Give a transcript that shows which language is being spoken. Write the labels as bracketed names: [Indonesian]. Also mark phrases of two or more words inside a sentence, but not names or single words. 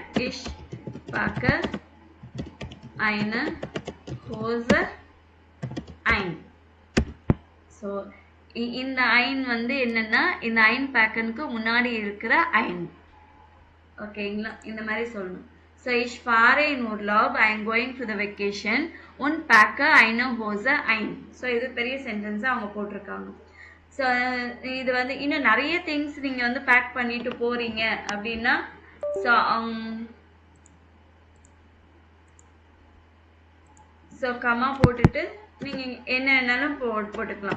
[German] Ich packe eine Hose ein. [Tamil] ஸோ இந்த ஐன் வந்து என்னன்னா இந்த ஐன் பேக்கனுக்கு முன்னாடி இருக்கிற ஐன். ஓகேங்களா? இந்த மாதிரி சொல்லணும். ஸோ [German] ich fahre in Urlaub, [English] I am going to the vacation [German] und packe eine Hose ein. [Tamil] ஸோ இது பெரிய சென்டென்ஸாக அவங்க போட்டிருக்காங்க. ஸோ இது வந்து இன்னும் நிறைய திங்ஸ் நீங்கள் வந்து பேக் பண்ணிட்டு போறீங்க அப்படின்னா ஸோ கமா போட்டுட்டு நீங்கள் என்னென்னாலும் போட்டுக்கலாம்.